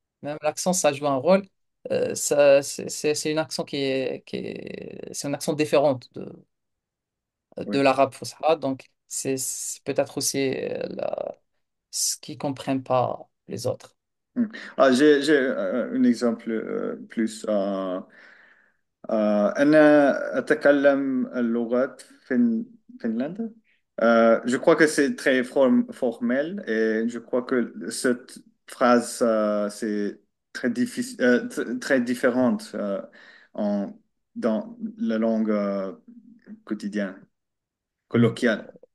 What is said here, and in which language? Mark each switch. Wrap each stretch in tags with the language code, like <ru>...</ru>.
<fr>Même l'accent, ça joue un rôle. Ça, c'est une accent c'est une accent différente de oui. l'arabe fusha. Donc, c'est peut-être aussi ce qu'ils comprennent pas les autres. Hmm. Ah, j'ai un exemple plus.</fr> <ar>أنا أتكلم اللغات فنلندا.</ar> <fr>Je crois que c'est très formel et je crois que cette phrase, c'est très difficile, très différente en, dans la langue quotidienne, colloquiale.</fr>